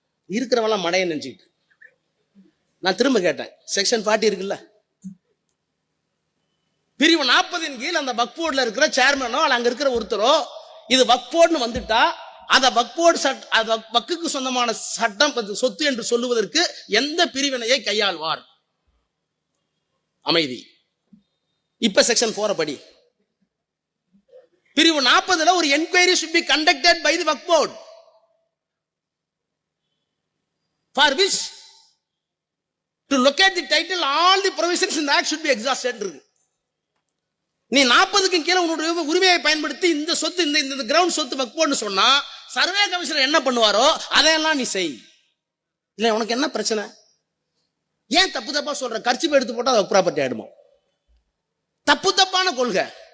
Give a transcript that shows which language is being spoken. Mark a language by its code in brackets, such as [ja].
[ta] இருக்கிறவெல்லாம் மடைய நினைச்சுக்கிட்டு நான் திரும்ப கேட்டேன், செக்ஷன் 40 இருக்குல்ல, பிரிவு 40 கீழ் அந்த வக்ஃப் போர்டுல இருக்கிற சேர்மனோ அல்ல அங்க இருக்கிற ஒருத்தரோ இது வக்ஃப் போர்டுன்னு வந்துட்டா அந்த வக்ஃப் போர்டு வக்குக்கு சொந்தமான சட்டம் சொத்து என்று சொல்லுவதற்கு எந்த பிரிவினையை கையாள்வார்? அமைதி. இப்ப செக்ஷன் 4 படி பிரிவு 40ல ஒரு enquiry [en] should be conducted by the Waqf board for which to locate the title all the provisions in the act should be exhausted. [ta] நீ 40க்கு கீழே உன்னுடைய உரிமையை பயன்படுத்தி இந்த சொத்து இந்த கிரவுண்ட் சொத்து வக்ஃப் போர்டுன்னு சொன்னா சர்வே கமிஷனர் என்ன பண்ணுவாரோ அதையெல்லாம் நீ செய். இல்ல உனக்கு என்ன பிரச்சனை? ஏன் தப்பு தப்பா சொல்ற? கர்ச்சீப் எடுத்து போட்டா அது வக்ஃப் ப்ராப்பர்ட்டி ஆயிடுமா? தப்பான கொள்கை.